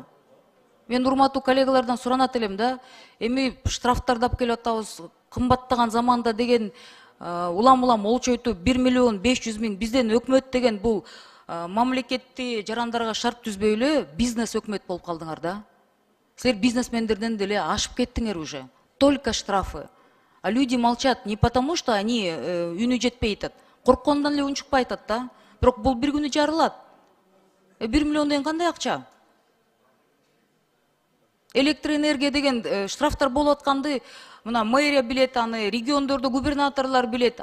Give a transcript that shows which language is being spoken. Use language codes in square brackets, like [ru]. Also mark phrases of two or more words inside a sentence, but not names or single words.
[ky] Мен урматтуу коллегалардан суранат элем да, эми штрафтардап келип атабыз, кымбаттаган заманда деген улам олчойтуп 1 миллион 500 000 бизден өкмөт деген бул мамлекетти жарандарга шарт түзбөй эле бизнес өкмөт болуп калдыңар да. Силер бизнесмендерден деле ашып кеттиңер уже. [ru] Только штрафы. А люди молчат не потому, что они [ky] үнү жетпей атат. Корккондон эле унчукпай атат да. Бирок бул бир күнү жарылат. 1 миллион деген кандай акча? Электроэнергия деген штрафтар болуп атканды мына мэрия билет, аны региондордо губернаторлор билет.